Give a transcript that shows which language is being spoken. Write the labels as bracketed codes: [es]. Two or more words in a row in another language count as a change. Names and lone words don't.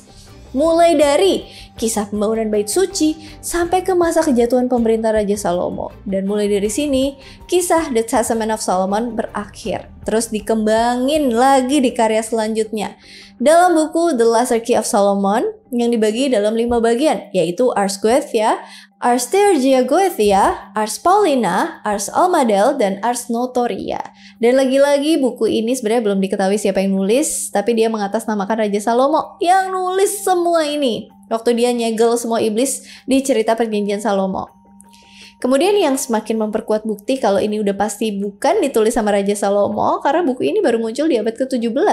[id] Mulai dari kisah pembangunan bait suci sampai ke masa kejatuhan pemerintah Raja Salomo. Dan mulai dari sini, kisah The Testament of Solomon berakhir. Terus dikembangin lagi di karya selanjutnya. Dalam buku The Laserkey of Solomon yang dibagi dalam 5 bagian, yaitu Ars Goetia, Ars Theurgia-Goetia, Ars Paulina, Ars Almadel, dan Ars Notoria. Dan lagi-lagi buku ini sebenarnya belum diketahui siapa yang nulis, tapi dia mengatasnamakan Raja Salomo yang nulis semua ini waktu dia nyegel semua iblis di cerita Perjanjian Salomo. Kemudian yang semakin memperkuat bukti kalau ini udah pasti bukan ditulis sama Raja Salomo karena buku ini baru muncul di abad ke-17.